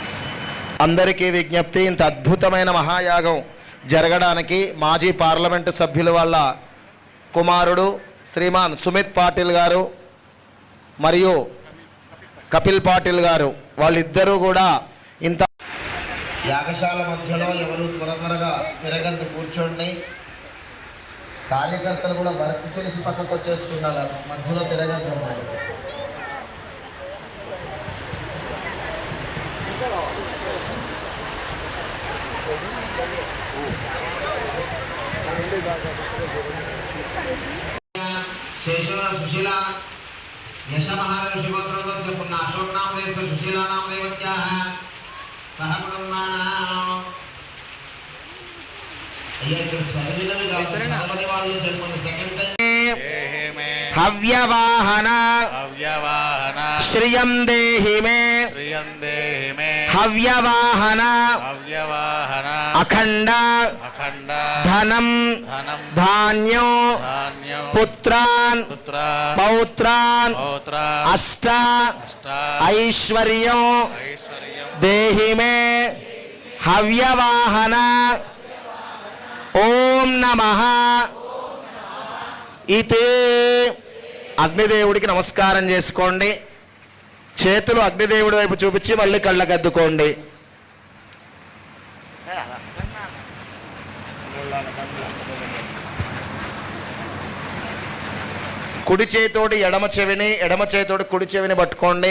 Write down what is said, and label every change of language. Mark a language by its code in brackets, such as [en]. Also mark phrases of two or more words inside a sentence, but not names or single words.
[te] అందరికీ విజ్ఞప్తి, ఇంత అద్భుతమైన మహాయాగం జరగడానికి మాజీ పార్లమెంటు సభ్యుల వాళ్ళ కుమారుడు శ్రీమాన్ సుమిత్ పాటిల్ గారు మరియు కపిల్ పాటిల్ గారు వాళ్ళిద్దరూ కూడా ఇంత యాగశాల మధ్యలో ఎవరు త్వరగా తిరగద్దు, కూర్చోండి. కార్యకర్తలు కూడా వర్క్ చేసి పక్కకు వచ్చేస్తున్నారు, మధ్యలో తిరగద్దు. [sa] सुशीला यश महाराज गोत्रोदस्य पुण्य अशोक नाम देश सुशीला नाम देवत्याः सह कुटुंबानां ये चलविनవి [te] కాదు, చదవని వాళ్ళు చెప్పండి. [en] second time [sa] हव्यवाहन श्रियं देहि मे हव्यवाहन अखंड धनं धान्यो पुत्रान् पौत्रान् अष्ट ऐश्वर्यो देहि मे हव्यवाहन ओम नमः इति [te] అగ్నిదేవుడికి నమస్కారం చేసుకోండి. చేతులు అగ్నిదేవుడి వైపు చూపించి మళ్ళీ కళ్ళకద్దుకోండి. కుడి చేతోటి ఎడమ చెవిని, ఎడమ చేతోటి కుడి చెవిని పట్టుకోండి.